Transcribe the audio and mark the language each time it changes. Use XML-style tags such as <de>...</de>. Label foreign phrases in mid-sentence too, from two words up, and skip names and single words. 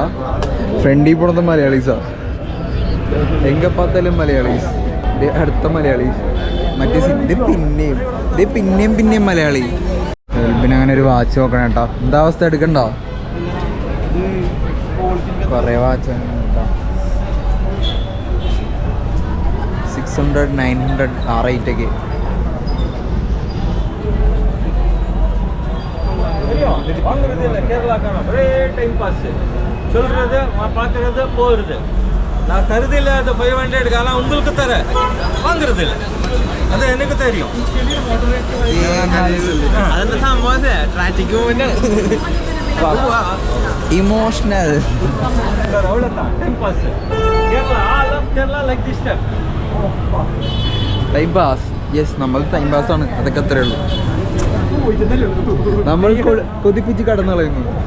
<ml>ഫ്രണ്ടിൽ പോണത് മലയാളീസാ, എങ്കപ്പാത്താലും മലയാളീസ്, അടുത്ത മലയാളീസ്, മറ്റേ പിന്നെയും മലയാളി. പിന്നെ അങ്ങനെ ഒരു വാച്ച് നോക്കണം കേട്ടോ. എന്താ അവസ്ഥ? എടുക്കണ്ടോ? കുറേ വാച്ച് 600, 900 ആ റേറ്റൊക്കെ.</ml> <ta>நான் தருதில்லை. அது 500 காலம் உங்களுக்கு தர வாங்குறதில்ல. அது எனக்கு தெரியும்.</ta> <ml>അതെന്താ സംഭവം? ട്രാഫിക്</ml> <en>Emotional. Time pass.</en> <ml>യെസ്, നമ്മൾ</ml> <en>time pass</en> <ml>ആണ്. അതൊക്കെ അത്രേ ഉള്ളൂ. നമ്മൾ കൊതിപ്പിച്ച് കടന്നു കളയുന്നു.</ml>